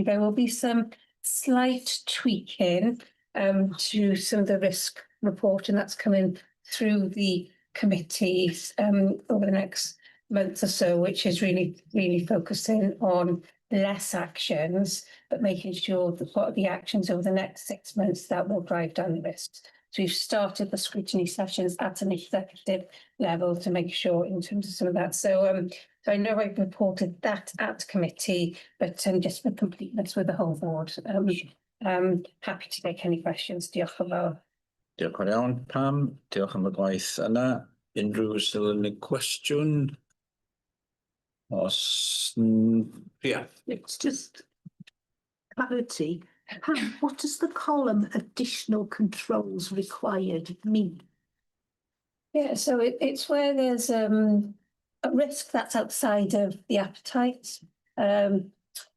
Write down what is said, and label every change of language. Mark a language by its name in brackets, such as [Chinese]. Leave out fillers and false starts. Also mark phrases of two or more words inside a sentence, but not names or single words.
[English] There will be some slight tweaking to some of the risk reporting that's coming through the committees over the next month or so, which is really focusing on less actions, but making sure that what are the actions over the next 6 months that will drive down the risks. So we've started the scrutiny sessions at an executive level to make sure in terms of some of that. So, so I know I've reported that at committee, but just for completeness with the whole board, happy to take any questions. [Welsh] Diolch yn fawr. Diolch yn iawn, Pam. Diolch am y gwaith yna. Unrhyw sylw neu cwestiwn? [English] Yeah. It's just clarity. Pam, what does the column additional controls required mean? Yeah, so it's where there's a risk that's outside of the appetite.